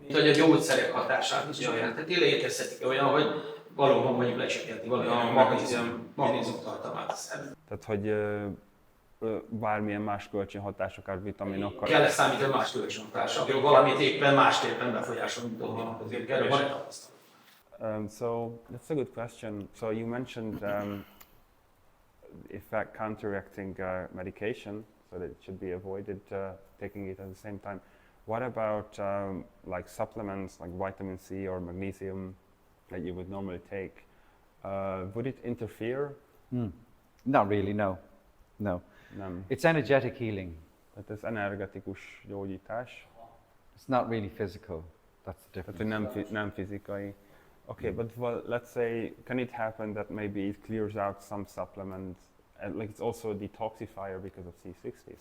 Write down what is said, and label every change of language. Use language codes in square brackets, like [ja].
[hu] Mint hogy a gyógyszerek hatását is csökkentheti, létezhetik olyan, hogy valóban mondjuk lecsökkenti valami magnézium tartalmát a szervezet. Tehát, hogy bármilyen más kölcsönhatásokat, vitaminokkal. Kell ezt számítani más kölcsönhatások, hogy valamit éppen másképpen befolyásolni dolgok, azért erről van egy tapasztalat. [en] So that's a good question. So you mentioned effect counteracting medication, so that it should be avoided taking it at the same time. What about like supplements like vitamin C or magnesium that you would normally take? Would it interfere? Not really, no. No. [hu] Nem. [en] It's energetic healing. [hu] Tehát ez energetikus gyógyítás. [en] It's not really physical. That's the [hu] Tehát, hogy [en] difference. [hu] nem fizikai. [en] Okay, but well, let's say, can it happen that maybe it clears out some supplements, and like it's also a detoxifier because of C60?